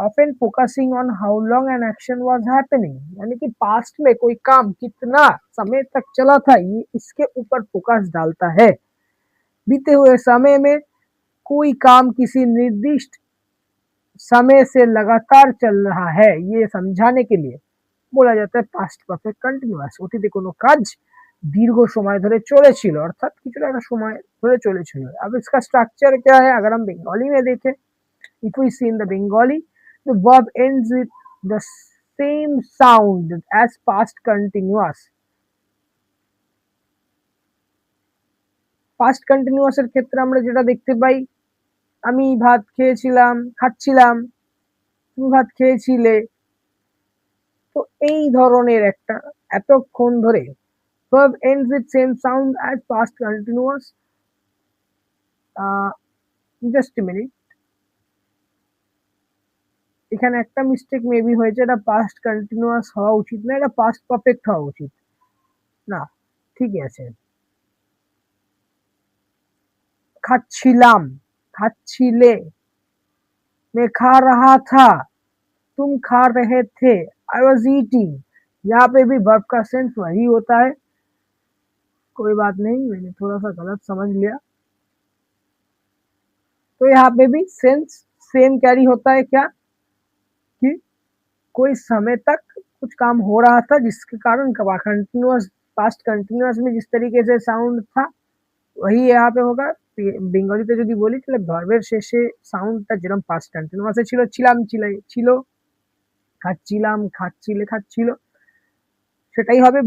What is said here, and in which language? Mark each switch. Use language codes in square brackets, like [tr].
[en] often focusing on how long an action was happening, [hi] यानी कि past में कोई काम कितना समय तक चला था, ये इसके ऊपर फोकस डालता है। बीते हुए समय में कोई काम किसी निर्दिष्ट समय से लगातार चल रहा है, ये समझाने के लिए बोला जाता है পাস্ট পারফেক্ট কন্টিনিউয়াস। [bn] অতীতে কোনো কাজ দীর্ঘ সময় ধরে চলেছিল, অর্থাৎ কিছুটা একটা সময় ধরে চলেছিল। [hi] अब इसका स्ट्रक्चर क्या है, अगर हम बंगाली में देखें, [en] if we see in the Bengali, the verb ends with the same sound as past continuous। [bn] past continuous এর ক্ষেত্রে আমরা যেটা দেখতে পাই, আমি ভাত খেয়েছিলাম, খাচ্ছিলাম, তুমি ভাত খেয়েছিলে। তো এই ধরনের একটা, এতক্ষণ ধরে, [en] verb ends with same sound as past continuous। just a minute, [bn] এখানে একটা মিস্টেক মেবি হয়েছে, এটা পাস্ট কন্টিনিউয়াস হওয়া উচিত না, এটা পাস্ট পারফেক্ট হওয়া উচিত না। ঠিকই আছে, खाच्छिलाम, खाच्छिले, [hi] मैं खा रहा था, तुम खा रहे थे, [en] I was eating. [hi] यहाँ पे भी वर्ब का सेंस वही होता है, कोई बात नहीं, मैंने थोड़ा सा गलत समझ लिया। तो यहाँ पे भी सेंस सेम कैरी होता है क्या, कि कोई समय तक कुछ काम हो रहा था जिसके कारण कंटिन्यूअस, पास्ट कंटिन्यूअस में जिस तरीके से साउंड था वही यहाँ पे होगा। [bn] বেঙ্গলিতে যদি বলি তাহলে ভার্বের শেষে সাউন্ডটা যেরকম পাস্ট কন্টিনিউয়াসে ছিল, ছিলাম ছিল, খাচ্ছিলাম খাচ্ছিলে খাচ্ছিল, সেটাই হবে।